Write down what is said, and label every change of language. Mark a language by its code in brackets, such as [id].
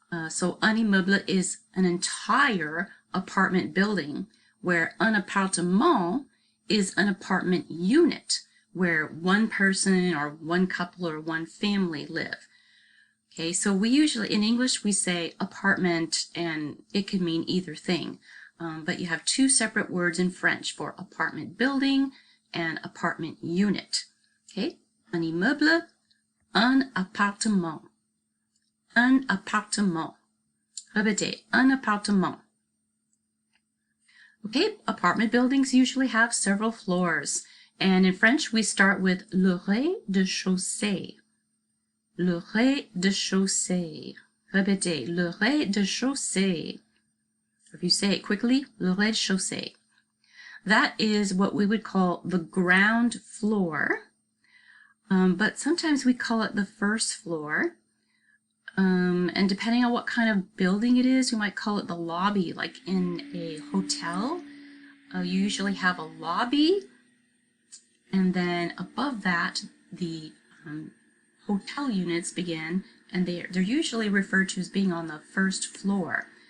[en] So un immeuble is an entire apartment building, where un appartement is an apartment unit, where one person or one couple or one family live. Okay, so we usually, in English, we say apartment, and it can mean either thing. But you have two separate words in French for apartment building and apartment unit. [fr] Okay, un immeuble, un appartement. Un appartement. Répétez, un appartement. [en] Okay, apartment buildings usually have several floors. And in French, we start with le rez-de-chaussée. [fr] Le rez-de-chaussée. Répétez, le rez-de-chaussée. [en] If you say it quickly, le rez-de-chaussée. That is what we would call the ground floor, but sometimes we call it the first floor. And depending on what kind of building it is, we might call it the lobby. Like in a hotel, you usually have a lobby, and then above that, the hotel units begin, and they're usually referred to as being on the first floor.